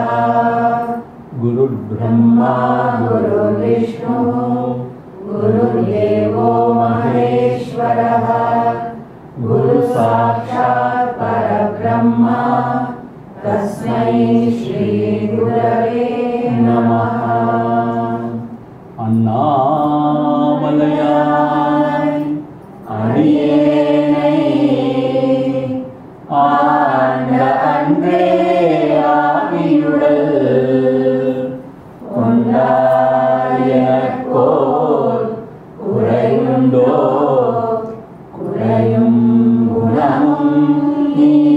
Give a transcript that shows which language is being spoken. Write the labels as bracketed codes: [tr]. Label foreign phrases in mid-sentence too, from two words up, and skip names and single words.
[sa] गुरुर्ब्रह्मा गुरुर्विष्णुः गुरुर्देवो महेश्वरः गुरुसाक्षात् परब्रह्म तस्मै श्री गुरवे नमः। [ta] அண்ணாமலையாய் அடியேனை ஆண்ட அன்றே ஆவியுடல் கொண்டாயனக்கோர் குறையுண்டோ குறையும் குணமும் நீ